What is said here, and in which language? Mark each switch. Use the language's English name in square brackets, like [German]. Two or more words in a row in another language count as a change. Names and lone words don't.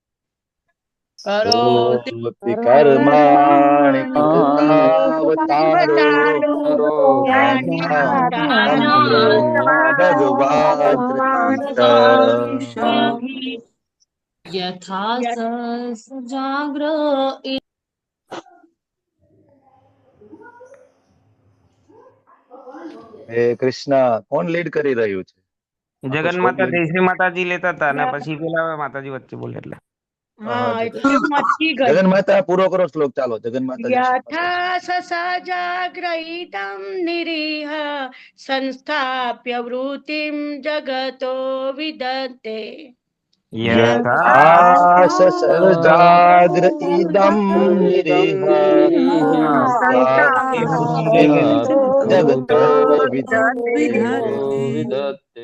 [Sanskrit] करोति कर्माणि कृतावतारो ज्ञानात्मतन्त्रो भगवान् तृतीयः यथा सजाग्र [Gujarati] હે કૃષ્ણ કોણ લીડ કરી રહ્યું છે? જગન માતા જયશ્રી માતાજી લેતા હતા ને પછી પેલા માતાજી વચ્ચે બોલે એટલે જગન માતા પૂરો કરો શ્લોક ચાલો જગન માતા [Sanskrit] यथा ससजाग्रहितं निरीह संस्थाप्य वृत्तिं जगतो विदत्ते यथा ससर्जाग्र इदं निरीह संस्थाप्य वृत्तिं जगतो विदत्ते